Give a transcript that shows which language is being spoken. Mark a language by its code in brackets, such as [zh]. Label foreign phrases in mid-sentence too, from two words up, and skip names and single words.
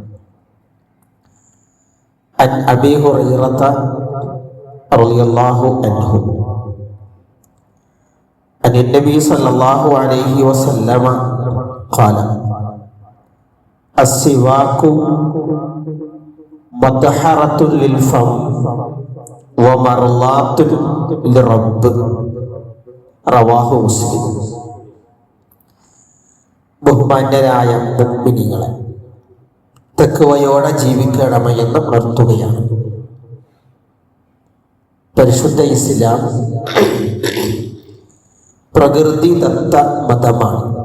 [ar] عن أبي هريرة رضي الله عنه عن النبي صلى الله عليه وسلم قال: السواك مطهرة للفم ومرضاة للرب. رواه مسلم. [ml] ബഹുമാന്യരായ മുഅ്മിനീങ്ങളെ, തഖ്വയോടെ ജീവിക്കണമെന്ന് ഉണർത്തുകയാണ്. പരിശുദ്ധ ഇസ്ലാം പ്രകൃതിദത്ത മതമാണ്.